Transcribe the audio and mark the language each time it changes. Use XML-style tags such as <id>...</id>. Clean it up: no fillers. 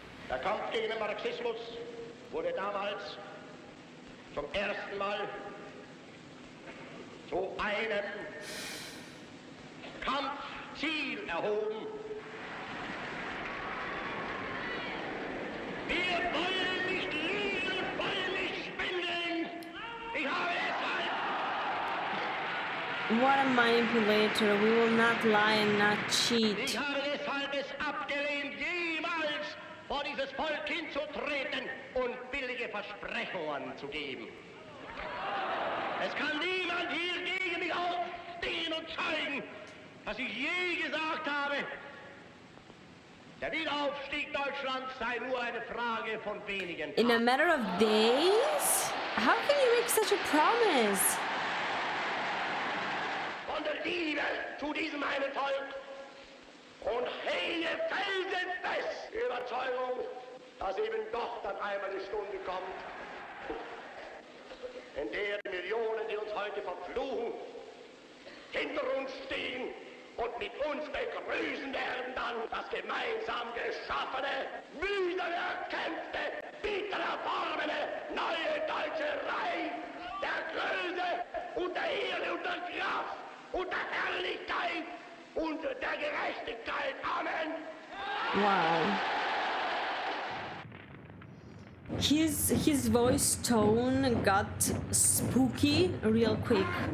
<de>Der Kampf gegen den Marxismus wurde damals zum ersten Mal zu einem Kampfziel erhoben. Wir wollen nicht liegen und wollen nicht spenden. Ich habe deshalb...</de> <en>What a manipulator. We will not lie and not cheat.</en> <de>Ich habe deshalb es abgelehnt, jemals vor dieses Volk hinzutreten und billige Versprechungen zu geben. Es kann niemand hier gegen mich aufstehen und zeigen, dass ich je gesagt habe, der Wiederaufstieg Deutschlands sei nur eine Frage von wenigen Tagen.</de> <en>In a matter of days? How can you make such a promise?</en> <de>Von der Liebe zu diesem einen Volk und hege felsenfest die Überzeugung, dass eben doch dann einmal die Stunde kommt, in der die Millionen, die uns heute verfluchen, hinter uns stehen und mit uns begrüßen werden dann das gemeinsam geschaffene, mühsam erkämpfte, bitter erworbene neue deutsche Reich der Größe und der Ehre und der Kraft und der Herrlichkeit und der Gerechtigkeit. Amen.</de> <en>Wow. His voice tone got spooky real quick.</en>